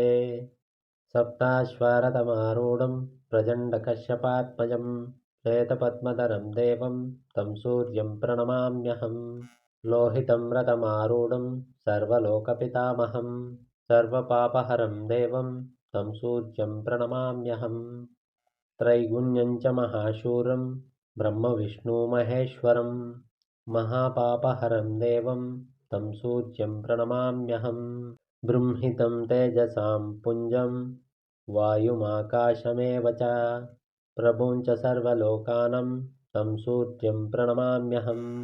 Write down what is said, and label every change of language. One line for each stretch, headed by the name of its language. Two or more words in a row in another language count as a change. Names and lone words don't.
Sanskrit: సప్తాశ్వారథమారూఢం ప్రచండకశ్యపాత్మజం శ్వేతపద్మధరం దేవం తం సూర్యం ప్రణమామ్యహం లోహితం రథమారూఢం సర్వలోకపితామహం సర్వపాపహరం దేవం తం సూర్యం ప్రణమామ్యహం त्रैगुण्यं च महाशूरं ब्रह्मविष्णुमहेश्वरं महापापहरं देवं तं सूर्यं प्रणमाम्यहं बृंहितं तेजसां पुञ्जं वायुमाकाशमेव च प्रभुं च सर्वलोकानं तं सूर्यं प्रणमाम्यहं